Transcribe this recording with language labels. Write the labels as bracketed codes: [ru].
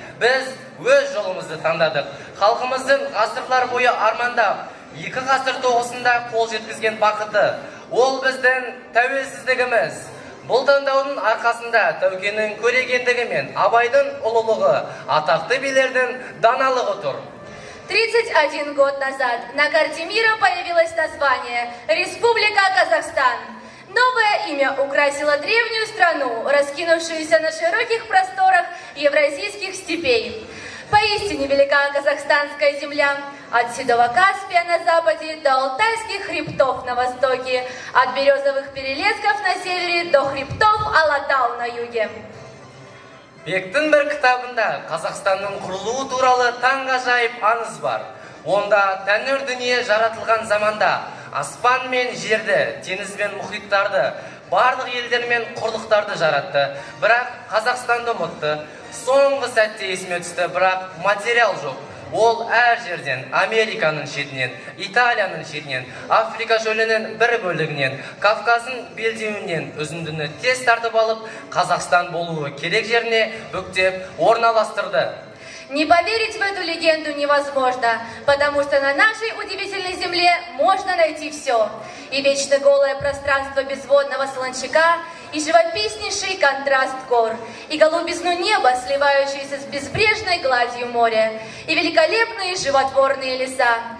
[kk] Біз өз жолымызды таңдадық. Халқымыздың ғасырлар бойы армандап, 2 ғасыр тоғысында қол жеткізген бақыты. Ол біздің тәуелсіздігіміз. Бұл таңдаудың арқасында Тәукенің көрегендігі мен Абайдың ұлылығы, атақты билердің даналығы тұр. [ru] 31 год назад на карте мира появилось название «Республика Казахстан». Новое имя украсило древнюю страну, раскинувшуюся на широких просторах евразийских степей. Поистине велика казахстанская земля, от Седого Каспия на западе до Алтайских хребтов на востоке, от березовых перелесков на севере до хребтов Алатау на юге. [kk] Бектің бір кітабында Қазақстанның құрылуы туралы таңғажайып аңыз бар. Онда тәңір дүние жаратылған заманда аспан мен жерді, теңіз бен мұхиттарды, барлық елдер мен құрлықтарды жаратты. Бірақ Қазақстанды ұмытты. Соңғы сәтте есіме түсті, бірақ материал жоқ. Ол әр жерден, Американың шетінен, Италияның шетінен, Африка шөлінің бір бөлігінен, Кавказдың белдеуінен үзіндіні тез тартып алып, Қазақстан болуы керек жеріне бүктеп орналастырды. [ru] Не поверить в эту легенду невозможно, потому что на нашей удивительной земле можно найти все. И вечно голое пространство безводного солончака, и живописнейший контраст гор, и голубизну неба, сливающиеся с безбрежной гладью моря, и великолепные животворные леса.